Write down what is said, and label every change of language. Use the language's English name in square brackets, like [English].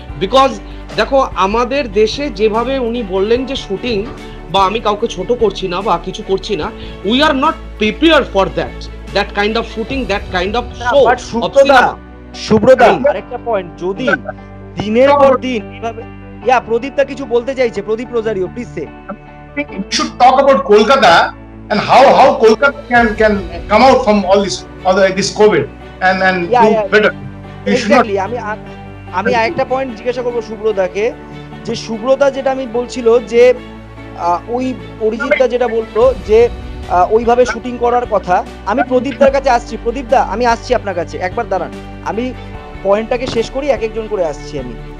[Bangla] Because দেখো, আমাদের দেশে যেভাবে উনি বললেন যে শুটিং, বা আমি কাউকে ছোট করছি না বা কিছু করছি না, [English] We are not prepared for that kind of shooting, that kind of show. [Bangla] সুব্রদা, আরেকটা পয়েন্ট, যদি দিনের পর দিন এইভাবে, প্রদীপটা কিছু বলতে চাইছে, প্রদীপ Rosario, please say. [English] We should talk about Kolkata and how Kolkata can come out from all this COVID and do better. [Bangla] Exactly. আমি আরেকটা পয়েন্ট জিজ্ঞাসা করবো সুব্রদাকে, যে সুব্রতা যেটা আমি বলছিল যে ওই অরিজিৎদা যেটা বললো যে ওইভাবে শুটিং করার কথা, আমি প্রদীপদার কাছে আসছি। প্রদীপদা আমি আসছি আপনার কাছে, একবার দাঁড়ান, আমি পয়েন্টটাকে শেষ করি, এক একজন করে আসছি আমি।